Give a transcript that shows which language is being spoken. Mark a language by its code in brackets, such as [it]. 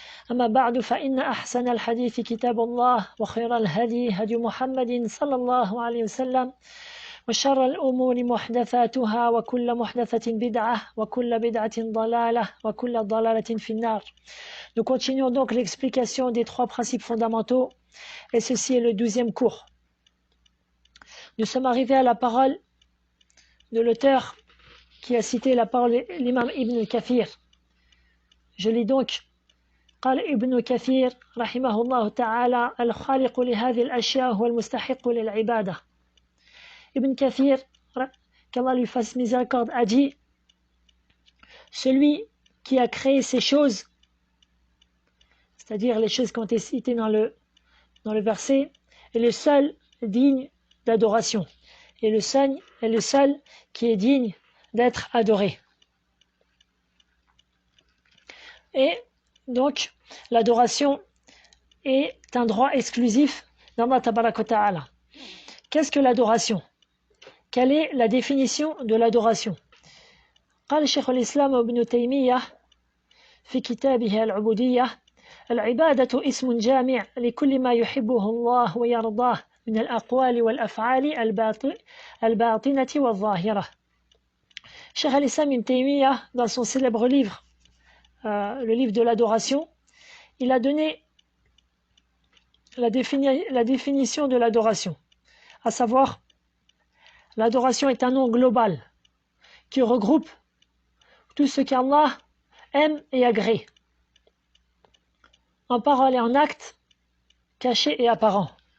[ar] أما بعد فإن أحسن الحديث كتاب الله وخير الهدي هدي محمد صلى الله عليه وسلم وشر الأمور محدثاتها وكل محدثة بدعة وكل بدعة ضلالة وكل ضلالة في النار. [fr] Nous continuons donc l'explication des trois principes fondamentaux et ceci est le 12e cours. Nous sommes arrivés à la parole de l'auteur qui a cité la parole l'imam Ibn Kathir. Je lis donc [ar] قال ابن كثير رحمه الله تعالى الخالق لهذه الأشياء هو المستحق للعبادة. [fr] Ibn Kathir, qu'Allah lui fasse miséricorde, a dit celui qui a créé ces choses, c'est-à-dire les choses qui ont été citées dans le verset, est le seul digne d'adoration et le seul qui est digne d'être adoré. Et donc, l'adoration est un droit exclusif d'Allah Tabaraka wa Ta'ala. Qu'est-ce que l'adoration? Quelle est la définition de l'adoration? [ar] قال شيخ الإسلام ابن تيمية في كتابه العبودية العبادة اسم جامع لكل ما يحبه الله ويرضاه من الأقوال والأفعال الباطنة والظاهرة. [fr] Cheikh al-Islam ibn Taymiyyah, dans son célèbre livre, le livre de l'adoration, il a donné la définition de l'adoration, à savoir, l'adoration est un nom global qui regroupe tout ce qu'Allah aime et agrée, en parole et en acte, caché et apparent.